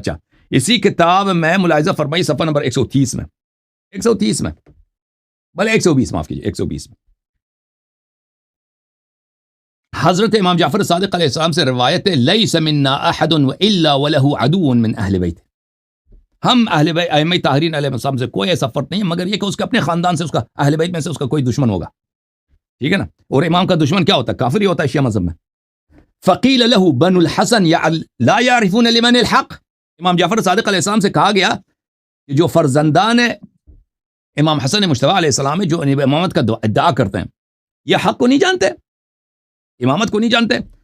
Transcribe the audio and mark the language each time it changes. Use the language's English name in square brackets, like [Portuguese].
[Urdu] اچھا, اسی کتاب میں ملاحظہ فرمائی صفحہ نمبر 130 میں بھلے 120 معاف کیجیے 120 میں حضرت امام جعفر صادق علیہ السلام سے روایت ہے, [Arabic] لیس منا احد الا وله عدو من اہل بیت. [Urdu] ہم اہل بیت ائمہ طاہرین علیہ السلام سے کوئی ایسا فرق نہیں ہے مگر یہ کہ اس کے اپنے خاندان سے, اس کا اہل بیت میں سے اس کا کوئی دشمن ہوگا, ٹھیک ہے نا. اور امام کا دشمن کیا ہوتا ہے؟ کافر ہی ہوتا ہے شیعہ مذہب میں. [Arabic] فقیل له بنو الحسن لا يعرفون لمن الحق. [Urdu] امام جعفر صادق علیہ السلام سے کہا گیا کہ جو فرزندان امام حسن مجتبی علیہ السلام جو امامت کا ادعا کرتے ہیں یہ حق کو نہیں جانتے, امامت کو نہیں جانتے.